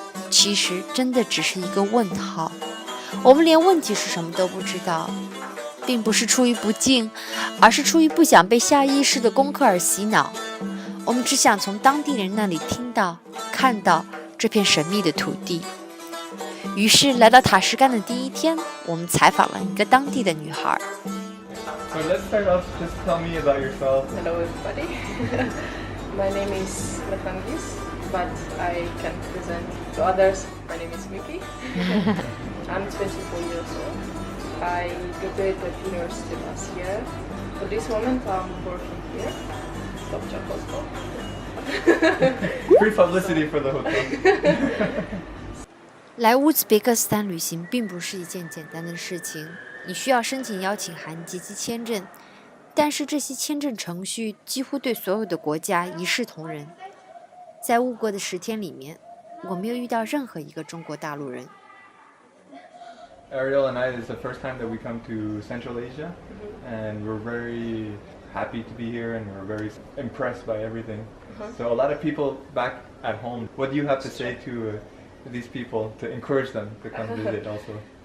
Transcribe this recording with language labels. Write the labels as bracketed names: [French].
[Chinese] 其实真的只是一个问号，我们连问题是什么都不知道，并不是出于不敬，而是出于不想被下意识的功课而洗脑。我们只想从当地人那里听到、看到这片神秘的土地。于是来到塔什干的第一天，我们采访了一个当地的女孩。 [English] So let's start off. Just tell me about yourself. Hello, everybody. My name is Lefangis, but I can present to others. My name is Miki. I'm 24 years old. I graduated university last year. For this moment, I'm working here. Top job hotel. Free publicity for the hotel. [Chinese] 来乌兹别克斯坦旅行并不是一件简单的事情，你需要申请邀请函及其签证，但是这些签证程序几乎对所有的国家一视同仁。在乌国的10天里面，我没有遇到任何一个中国大陆人。 [English] Ariel and I, this is the first time that we come to Central Asia, and we're very happy to be here, and we're very impressed by everything. So a lot of people back at home, what do you have to say to these people to encourage them to come visit also?